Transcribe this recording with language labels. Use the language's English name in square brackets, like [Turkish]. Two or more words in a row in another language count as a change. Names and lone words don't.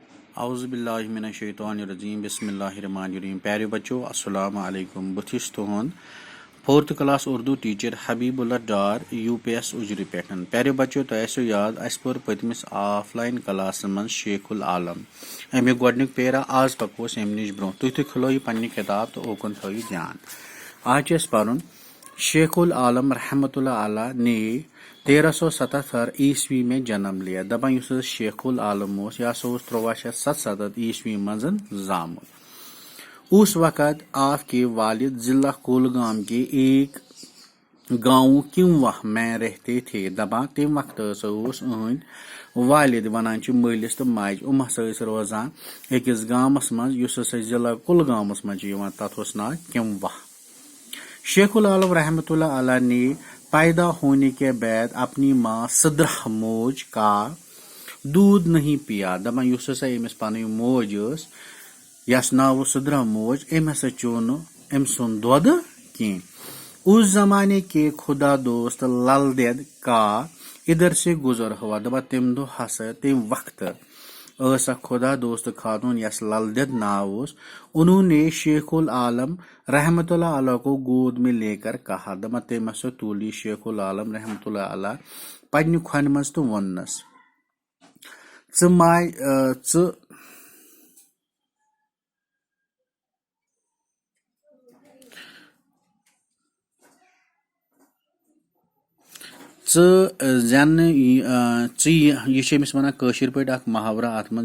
[Arabic] اعوذ باللہ من الشیطان الرجیم بسم اللہ الرحمن الرحیم. [Urdu] پیارے بچوں [Arabic] السلام علیکم. [Kashmiri] بہٕ چھُس تُہُنٛد 4th کلاس اردو ٹیچر حبیب اللہ ڈار UPS اُجرِ پٮ۪ٹھ. پیارے بچو تۄہہِ آسیو یاد اَسہِ پوٚر پٔتمِس [English] offline classes [Kashmiri] منٛز شیخ العالم امیُک گۄڈنیُک پیرا. آز پکو أسۍ اَمہِ نِش برونٛہہ. تُہۍ تہِ کھُلٲیِو پننہِ کِتاب تہٕ اوکُن تھٲیِو دھیان. آز چھُ اَسہِ پرُن [Urdu] شیخ العالم [Arabic] رحمۃ اللہ علیہ [Urdu] نے 1377 عیسوی میں جنم لیا. [Kashmiri] دپان یُس حظ شیخ العالم اوس یہِ ہسا اوس 1377 عیسوی منٛز زامُت. [Urdu] اس وقت آپ کے والد ضلع کولگام کے ایک گاؤں کنواہ میں رہتے تھے. [Kashmiri] دپان تمہِ وقتہٕ ہسا اوس أہٕنٛدۍ والد ونان چھِ مٲلِس تہٕ ماجہِ یِم ہسا ٲسۍ روزان أکِس گامس منٛز یُس ہسا ضلع کُلگامس منٛز چھُ یِوان. تتھ اوس ناو کنواہ. [Urdu] شیخ العالم [Arabic] رحمۃ اللہ علیہ [Urdu] نے پیدا ہونے کے بعد اپنی ماں سدرہ موج کا دودھ نہیں پیا. [Kashmiri] دپان یُس ہسا أمِس پنٕنۍ موج ٲس یس ناو اوس سدرہ موج أمۍ ہسا چیوٚو نہٕ أمۍ سُنٛد دۄد کینٛہہ. [Urdu] اس زمانے کے خدا دوست لل دید کا ادھر سے گزر ہوا. [Kashmiri] دپان تمہِ دۄہ ہسا تمہِ وقتہٕ ٲس اکھ خدا دوست خاتون یس لل دید ناو اوس. [Urdu] انہوں نے شیخ العالم [Arabic] رحمۃ اللہ علیہ [Urdu] کو گود میں لے کر کہا. [Kashmiri] دپان تٔمۍ ہسا تُل یہِ شیخ العالم [Arabic] رحمۃ اللہ علیہ [Kashmiri] پننہِ کھۄنہِ منٛز تہٕ ووٚننس یہِ چھِ أمِس وَنان کٲشِر پٲٹھۍ اکھ محاورہ اتھ منٛز.